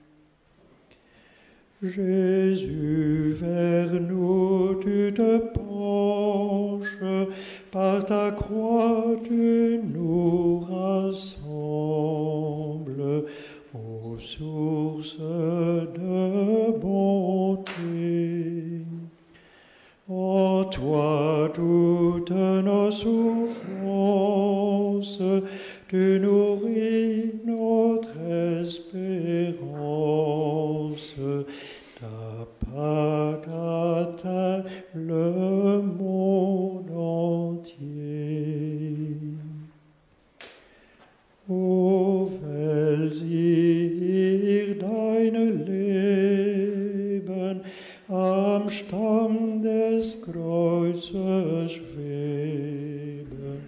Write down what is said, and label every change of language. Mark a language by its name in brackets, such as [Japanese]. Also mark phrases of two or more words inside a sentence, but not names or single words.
[French] Jésus, vers nous tu te penches, par ta croix tu nous rassembles, ô source de bonté. En toi toutes nos souffrances, tu nourris notre espérance. Ta Pâque atteint le monde entier. [German] O Welt, ihr dein Leben am Stamm des Kreuzes schweben.